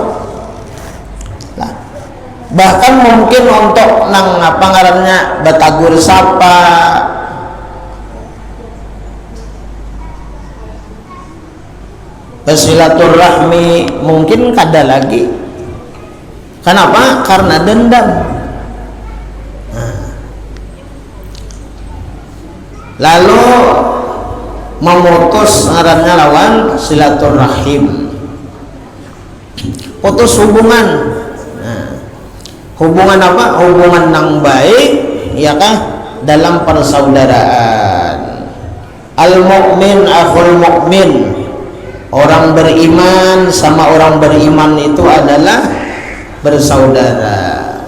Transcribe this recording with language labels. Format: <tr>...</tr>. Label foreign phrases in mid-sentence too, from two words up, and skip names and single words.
<bjn>Nah, bahkan mungkin untuk nang apa ngarannya batagur sapa, bersilaturahmi mungkin kada lagi.</bjn> <id>Kenapa? Karena dendam. Lalu memutus ngarannya lawan silaturahim, putus hubungan. Nah, hubungan apa? Hubungan yang baik, ya kah? Dalam persaudaraan.</id> <ar>Al mukmin akhul mukmin,</ar> <id>orang beriman sama orang beriman itu adalah bersaudara.</id>